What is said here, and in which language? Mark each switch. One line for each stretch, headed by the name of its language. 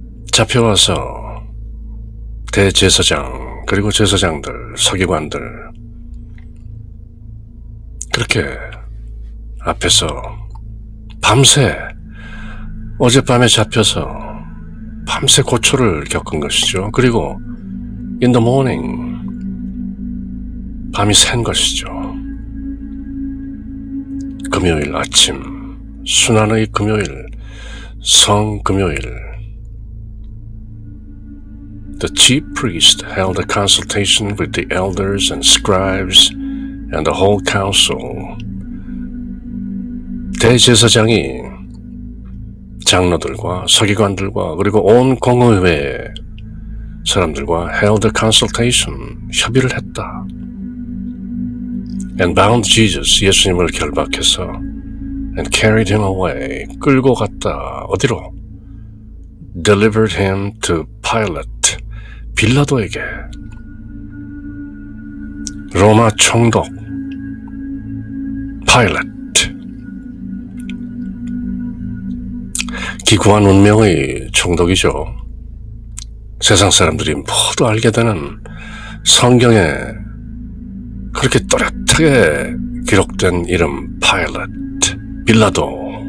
Korean: 잡혀와서 대제사장 그리고 제사장들, 서기관들 그렇게 앞에서 밤새 어젯밤에 잡혀서 밤새 고초를 겪은 것이죠. 그리고
English: in the morning
Korean: 밤이 샌 것이죠. 금요일 아침, 순환의 금요일, 성금요일.
English: The chief priest held a consultation with the elders and scribes and the whole council.
Korean: 대제사장이 장로들과 서기관들과 그리고 온 공의회 사람들과
English: held a consultation,
Korean: 협의를 했다.
English: And bound Jesus,
Korean: 예수님을 결박해서
English: and carried him away,
Korean: 끌고 갔다. 어디로?
English: Delivered him to Pilate,
Korean: 빌라도에게. 로마 총독 Pilate. 기구한 운명의 총독이죠. 세상 사람들이 모두 알게 되는 성경에 그렇게 또렷하게 기록된 이름 Pilate, 빌라도.